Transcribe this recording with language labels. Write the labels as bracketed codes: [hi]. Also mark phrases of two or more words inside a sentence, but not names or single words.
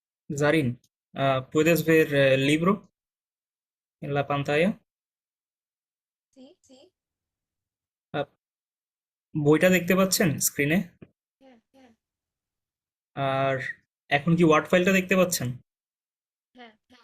[es] Zarin, ¿puedes ver el libro en la pantalla? Sí, sí, [bn] আহ, বইটা দেখতে পাচ্ছেন স্ক্রিনে? হ্যাঁ, হ্যাঁ, আর এখন কি ওয়ার্ড ফাইলটা দেখতে পাচ্ছেন? হ্যাঁ, হ্যাঁ।